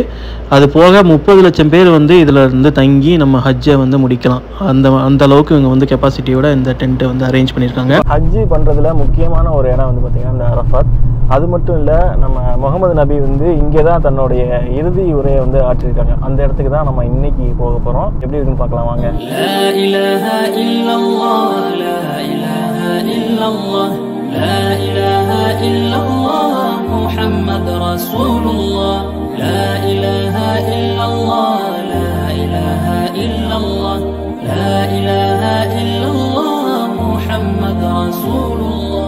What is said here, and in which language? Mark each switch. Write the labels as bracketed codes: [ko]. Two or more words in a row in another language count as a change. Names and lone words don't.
[ta] அது போக 30 லட்சம் பேர் வந்து இதில் இருந்து தங்கி நம்ம ஹஜ்ஜை வந்து முடிக்கலாம். அந்த அளவுக்கு இவங்க வந்து கெப்பாசிட்டியோட இந்த டென்ட்டை வந்து அரேஞ்ச் பண்ணியிருக்காங்க. ஹஜ்ஜு பண்ணுறதுல முக்கியமான ஒரு இடம் வந்து பார்த்திங்கன்னா இந்த அரஃபாத். அது மட்டும் இல்லை, நம்ம முகமது நபி வந்து இங்கே தான் தன்னுடைய இறுதி உரையை வந்து ஆற்றிருக்காங்க. அந்த இடத்துக்கு தான் நம்ம இன்னைக்கு போக போகிறோம். எப்படி இருக்குன்னு பார்க்கலாம் வாங்க. [ar] لا إله إلا الله لا إله إلا الله لا إله إلا الله محمد رسول الله لا إله إلا الله لا إله إلا الله لا إله إلا الله محمد رسول الله